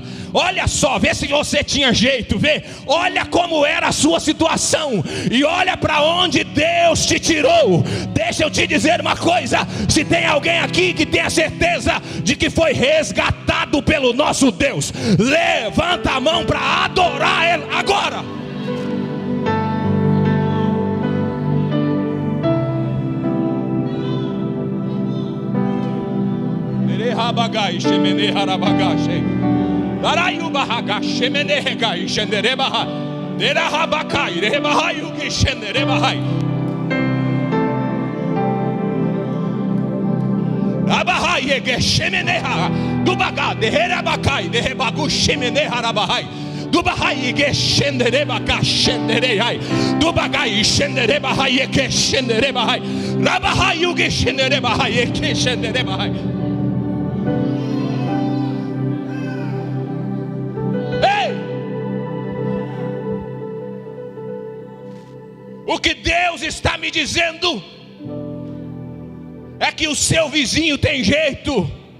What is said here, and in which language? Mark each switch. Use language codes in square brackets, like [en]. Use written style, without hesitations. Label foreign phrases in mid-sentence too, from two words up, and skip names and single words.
[pt] Olha só, vê se você tinha jeito, vê. Olha como era a sua situação e olha para onde Deus te tirou. Deixa eu te dizer uma coisa: se tem alguém aqui que tem a certeza de que foi resgatado pelo nosso Deus, levanta a mão para adorar Ele agora. Rabagai shemene harabagashe darayu bahaga shemene hegai shenderebaha dera habakai rebahayu ki shenderebahai abahai ge shemene ha dubaga de herabakai de hebagu shemene harabahai dubahai ge shenderebaka shenderehai dubagai shenderebahai ke shenderebahai rabahayu ge shenderebahai ke shenderebahai. O que Deus está me dizendo é que o seu vizinho tem jeito.